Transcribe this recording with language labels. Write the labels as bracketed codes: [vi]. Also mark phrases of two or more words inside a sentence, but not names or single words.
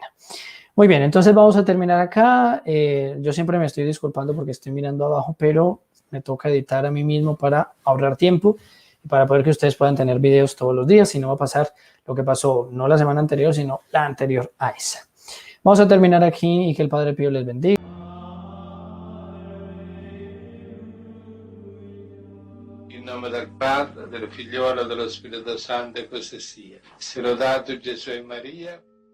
[es] Muy bien, entonces vamos a terminar acá. Yo siempre me estoy disculpando porque estoy mirando abajo, pero me toca editar a mí mismo para ahorrar tiempo y para poder que ustedes puedan tener videos todos los días, y no va a pasar lo que pasó no la semana anterior, sino la anterior a esa. Vamos a terminar aquí y que el Padre Pío les bendiga. [it] In nome del Padre, del Figliolo e dello Spirito Santo, così sia. Sia lodato Gesù e Maria.